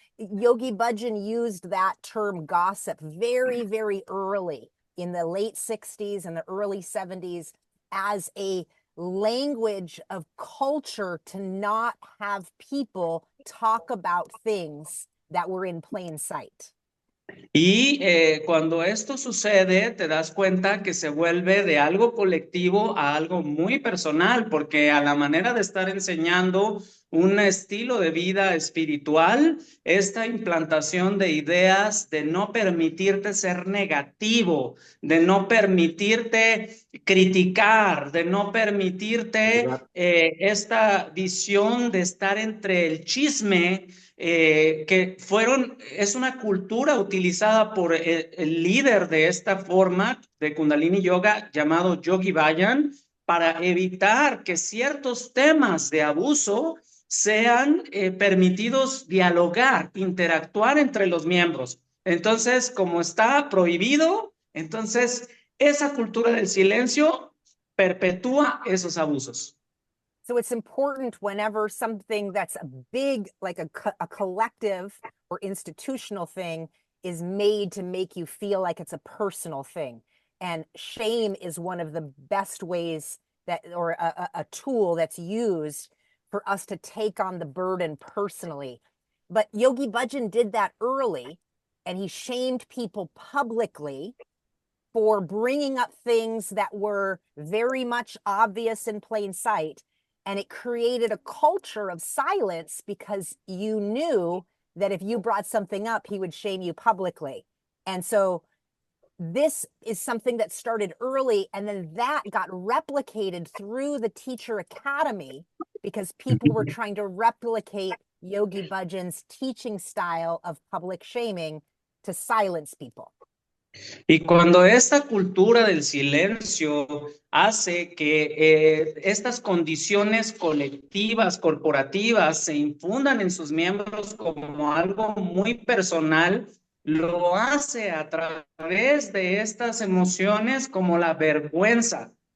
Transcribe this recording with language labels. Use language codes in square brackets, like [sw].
[en] Yogi Bhajan used that term gossip very, very early in the late 60s and the early 70s as a language of culture to not have people talk about things that were in plain sight. [es] Y cuando esto sucede, te das cuenta que se vuelve de algo colectivo a algo muy personal, porque a la manera de estar enseñando un estilo de vida espiritual, esta implantación de ideas de no permitirte ser negativo, de no permitirte criticar, de no permitirte esta visión de estar entre el chisme, es una cultura utilizada por el líder de esta forma de Kundalini Yoga llamado Yogi Bhajan, para evitar que ciertos temas de abuso sean permitidos dialogar, interactuar entre los miembros. Entonces, como está prohibido, entonces esa cultura del silencio perpetúa esos abusos. [en] So it's important whenever something that's a big, like a collective or institutional thing is made to make you feel like it's a personal thing. And shame is one of the best ways that, or a tool that's used for us to take on the burden personally. But Yogi Bhajan did that early, and he shamed people publicly for bringing up things that were very much obvious in plain sight. And it created a culture of silence because you knew that if you brought something up, he would shame you publicly. And so this is something that started early, and then that got replicated through the Teacher Academy because people were trying to replicate Yogi Bhajan's teaching style of public shaming to silence people. [es] Y cuando esta cultura del silencio hace que estas condiciones colectivas, corporativas, se infundan en sus miembros como algo muy personal, lo hace a través de estas emociones como la vergüenza,